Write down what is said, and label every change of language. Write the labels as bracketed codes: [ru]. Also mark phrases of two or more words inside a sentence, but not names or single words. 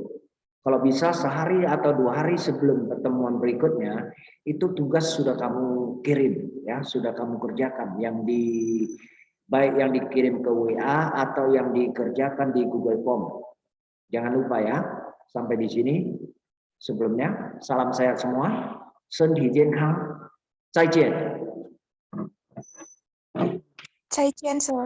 [id] Kalau bisa sehari atau 2 hari sebelum pertemuan berikutnya itu tugas sudah kamu kirim ya, sudah kamu kerjakan yang baik yang dikirim ke WA atau yang dikerjakan di Google Form. Jangan lupa ya. Sampai di sini sebelumnya salam sehat semua. [zh] 身体健康，再见。再见 ，Sir.